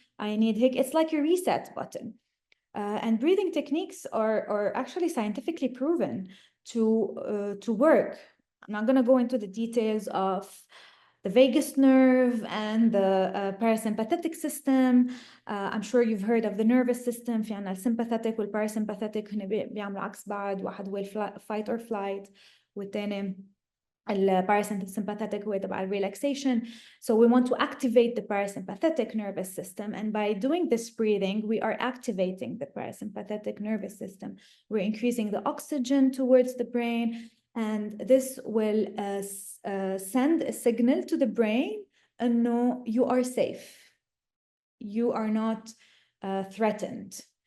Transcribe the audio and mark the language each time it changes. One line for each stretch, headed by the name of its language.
English: I need it's like a reset button. And breathing techniques are actually scientifically proven to work. I'm not going to go into the details of the vagus nerve and the parasympathetic system. I'm sure you've heard of the nervous system.
Arabic: في عنا الsympathetic والparasympathetic هن بيعملوا عكس بعض. واحد هو
English: fight or flight
Arabic: والتاني parasympathetic هو تبع relaxation.
English: So we want to activate the parasympathetic nervous system, and by doing this breathing we are activating the parasympathetic nervous system. We're increasing the oxygen towards the brain, and this will send a signal to the brain no, you are safe, you are not threatened.